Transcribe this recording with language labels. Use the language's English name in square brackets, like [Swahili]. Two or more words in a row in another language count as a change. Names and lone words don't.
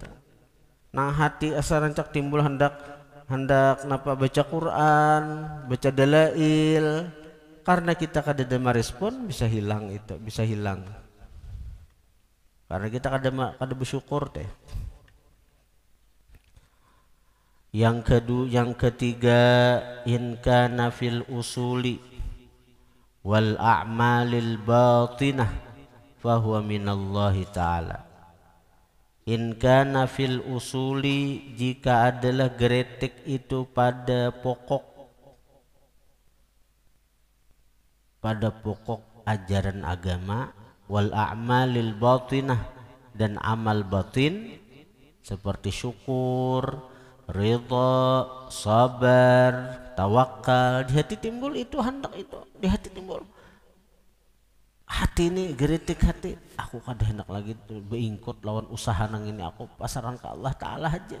[Banjar] Nah hati asal rancak timbul hendak napa baca Quran, baca dalail, karena kita kada ada merespon bisa hilang itu, bisa hilang. Karena kita kada bersyukur teh. Yang ketiga, [Arabic] إن كان في الأصول والأعمال الباطنة فهو من الله تعالى. إن كان في الأصول, [Banjar] jika adalah geretek itu pada pokok ajaran agama, [Arabic] والأعمال الباطنة, [Banjar] dan amal batin seperti syukur, ridha, sabar, tawakal, di hati timbul itu hendak itu, di hati timbul. Hati ini geritik hati, aku kada hendak lagi tuh beingkut lawan usaha nang ini, aku pasaran ke Allah Ta'ala aja.